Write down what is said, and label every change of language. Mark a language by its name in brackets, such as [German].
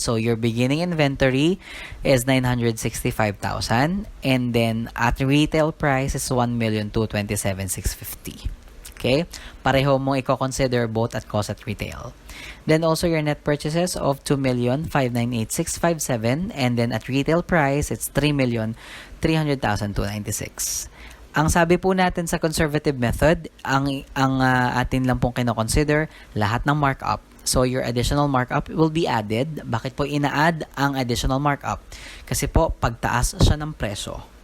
[English] So your beginning inventory is 965,000 and then at retail price is 1,227,650. Okay? [Filipino] Pareho mong i-consider [English] both at cost at retail. Then also your net purchases of 2,598,657 and then at retail price it's 3,300,296. [Filipino] Ang sabi po natin sa conservative method, ang atin lang pong kino-consider lahat ng markup. [English] So your additional markup will be added. [Filipino] Bakit po ina-add ang additional markup? Kasi po pagtaas siya ng presyo.